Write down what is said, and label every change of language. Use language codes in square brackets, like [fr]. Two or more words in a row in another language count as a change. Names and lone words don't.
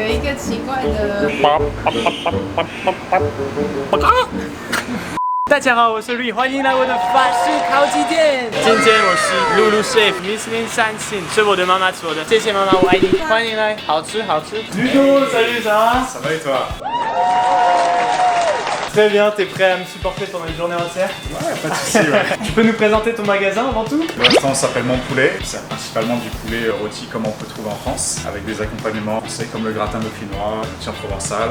[zh] 个奇怪的。大家好，我是绿，欢迎来我的法式烤鸡店。今天我是露露 chef， 米其林3星，是我的妈妈做的。谢谢妈妈，我爱你。欢迎来，好吃好吃。 [fr] Ludo, salut, ça va? Ça va et toi? Très bien, t'es prêt à me supporter pendant une journée entière? Ouais, pas de soucis, ouais. Tu peux nous présenter ton magasin avant tout? Pour l'instant, on s'appelle Mon Poulet. C'est principalement du poulet rôti comme on peut trouver en France, avec des accompagnements français comme le gratin dauphinois, le tien provençal.